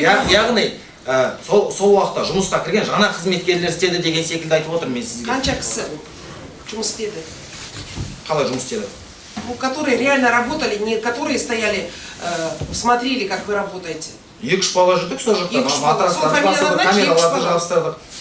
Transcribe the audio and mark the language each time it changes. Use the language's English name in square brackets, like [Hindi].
[Kazakh] яғни сол уақытта жұмысқа кірген жаңа қызметкерлер істеді деген секілді айтып отырмын мен сізге. Қанша кісі жұмыс істеді? Қалай жұмыс істеді? [Russian] Которые реально работали, не которые стояли, смотрели, как вы работаете. [Kazakh] 2-3 бала жүрдік сол жақта, матрастарды басылды, камераларды жабыстырдық.